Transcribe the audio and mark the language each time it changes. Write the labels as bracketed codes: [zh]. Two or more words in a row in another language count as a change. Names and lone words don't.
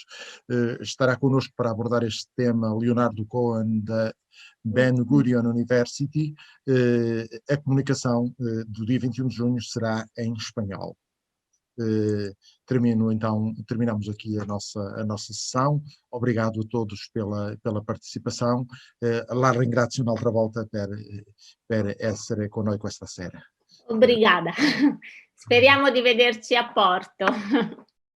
[pt] Estará connosco para abordar este tema Leonardo Cohen, da Ben Gurion University. A comunicação do dia 21 de junho será em espanhol. Terminamos aqui a nossa sessão. Obrigado a todos pela partecipação. [it] La ringrazio un'altra volta per essere con noi questa sera. [pt] Obrigada. [it] Speriamo di vederci a Porto.